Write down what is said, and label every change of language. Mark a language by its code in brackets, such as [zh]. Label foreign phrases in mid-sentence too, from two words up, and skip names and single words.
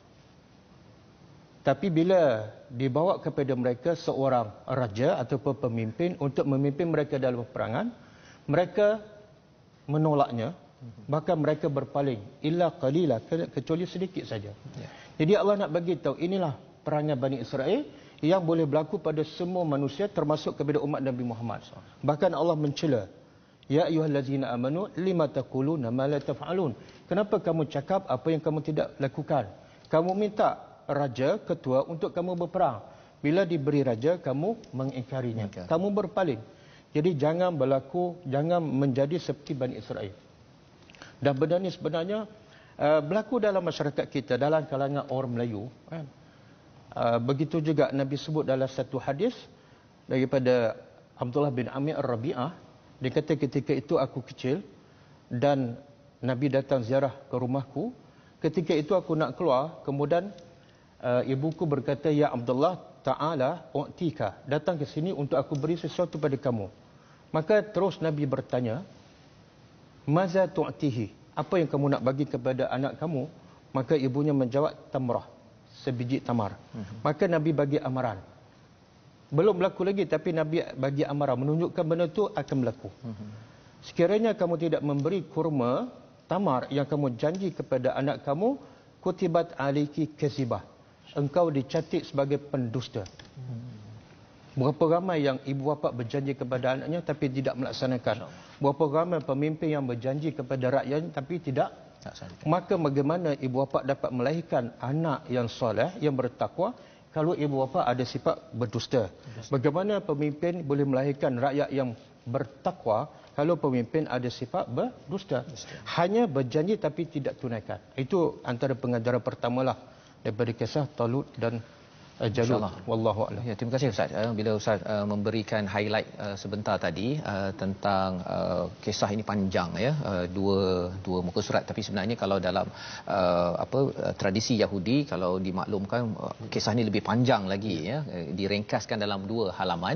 [ms] Tapi bila dibawa kepada mereka seorang raja ataupun pemimpin untuk memimpin mereka dalam peperangan, mereka menolaknya, bahkan mereka berpaling, [ar] إلا قليلا, [ms] kecuali sedikit saja. Jadi Allah nak bagi tahu inilah perangai Bani Israel yang boleh berlaku pada semua manusia termasuk kepada umat Nabi Muhammad. Bahkan Allah mencela, [ar] يا أيها الذين آمنوا لم تقولون ما لا تفعلون. [ms] Kenapa kamu cakap apa yang kamu tidak lakukan? Kamu minta raja, ketua untuk kamu berperang. Bila diberi raja, kamu mengingkarinya. Kamu berpaling. Jadi jangan menjadi seperti Bani Israel. Dan benda ini sebenarnya berlaku dalam masyarakat kita, dalam kalangan orang Melayu. Begitu juga Nabi sebut dalam satu hadis daripada Abdullah bin Amir Ar-Rabi'ah. Dia kata ketika itu aku kecil dan Nabi datang ziarah ke rumahku. ketika itu aku nak keluar, kemudian ibuku berkata, [ar] يا عبد الله، تعال أعطيك, [ms] datang ke sini untuk aku beri sesuatu pada kamu. Maka terus Nabi bertanya, [ar] ماذا تعطيه, [ms] apa yang kamu nak bagi kepada anak kamu? Maka ibunya menjawab, tamrah, sebiji tamar. Maka Nabi bagi amaran. Belum berlaku lagi, tapi Nabi bagi amaran, menunjukkan benda itu akan berlaku. Sekiranya kamu tidak memberi kurma tamar yang kamu janji kepada anak kamu, [ar] كتبت عليك كذبة, [ms] engkau dicatat sebagai pendusta. Berapa ramai yang ibu bapa berjanji kepada anaknya tapi tidak melaksanakan. Berapa ramai pemimpin yang berjanji kepada rakyatnya tapi tidak. Maka bagaimana ibu bapa dapat melahirkan anak yang soleh, yang bertakwa, kalau ibu bapa ada sifat berdusta? Bagaimana pemimpin boleh melahirkan rakyat yang bertakwa kalau pemimpin ada sifat berdusta? Hanya berjanji tapi tidak tunaikan. Itu antara pengajaran pertamalah daripada kisah Talut dan Jalut. [ar] والله أعلم. [ms] Ya, terima kasih Ustaz. Bila Ustaz memberikan highlight sebentar tadi tentang kisah ini panjang ya, dua muka surat, tapi sebenarnya kalau dalam tradisi Yahudi, kalau dimaklumkan kisah ini lebih panjang lagi ya, diringkaskan dalam 2 halaman.